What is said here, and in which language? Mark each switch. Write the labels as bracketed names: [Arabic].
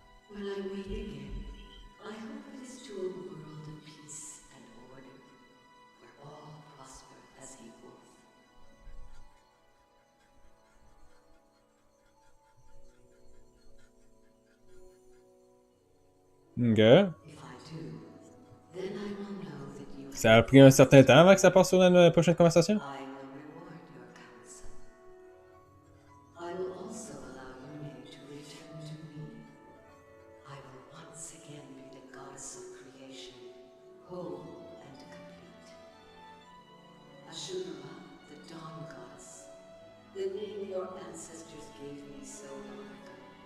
[English] When I wake again, I hope it is to a world of peace and order, where all prosper as a wolf. Ok. If I do, then I will know that you [French] Ça a pris un certain temps avant que ça passe sur la prochaine conversation. [English] I will reward your counsel. I will also allow Yune to return to me. I will once again be the goddess of creation, whole and complete. Ashura, the dawn goddess, the name your ancestors gave me so long ago.